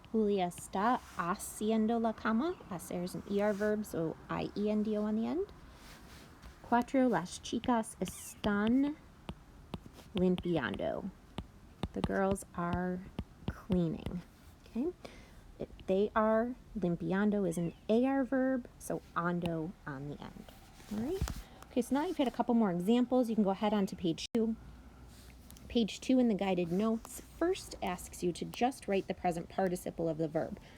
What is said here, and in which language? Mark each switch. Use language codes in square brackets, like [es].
[es] Julia está haciendo la cama. [en] Hacer is an ER verb, so I-E-N-D-O on the end. [es] 4, las chicas están limpiando. [en] The girls are cleaning. Okay, they are, limpiando is an AR verb, so ando on the end. All right. Okay, so now you've had a couple more examples. You can go ahead on to page 2. Page 2 in the guided notes first asks you to just write the present participle of the verb.